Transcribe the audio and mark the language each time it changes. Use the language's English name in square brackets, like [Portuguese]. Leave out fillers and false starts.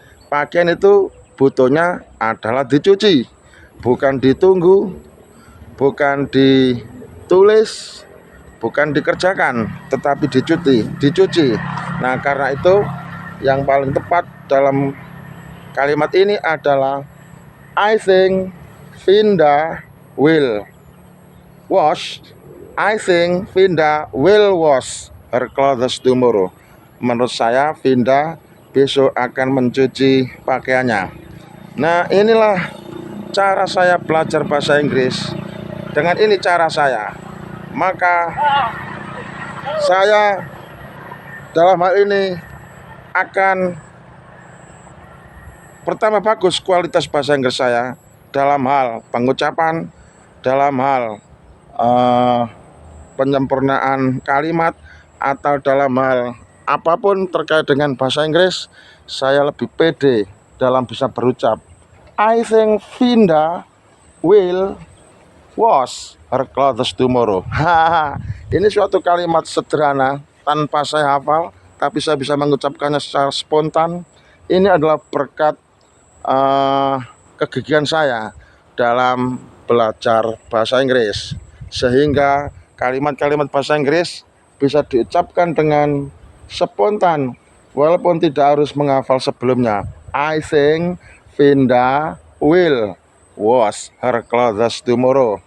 [Indonesian] Pakaian itu butuhnya adalah dicuci, bukan ditunggu, bukan ditulis, bukan dikerjakan, tetapi dicuci. Nah, karena itu yang paling tepat dalam kalimat ini adalah [English] I think Vinda will wash. I think Vinda will wash her clothes tomorrow. [Indonesian] Menurut saya Vinda besok akan mencuci pakaiannya. Nah, inilah cara saya belajar bahasa Inggris. Dengan ini cara saya, maka saya dalam hal ini akan pertama bagus kualitas bahasa Inggris saya dalam hal pengucapan, dalam hal penyempurnaan kalimat, atau dalam hal apapun terkait dengan bahasa Inggris, saya lebih pede dalam bisa berucap. [English] I think Vinda will wash her clothes tomorrow. [Indonesian] Ini suatu kalimat sederhana tanpa saya hafal, tapi saya bisa mengucapkannya secara spontan. Ini adalah berkat kegigihan saya dalam belajar bahasa Inggris, sehingga kalimat-kalimat bahasa Inggris bisa diucapkan dengan spontan walaupun tidak harus menghafal sebelumnya. [English] I think Vinda will wash her clothes tomorrow.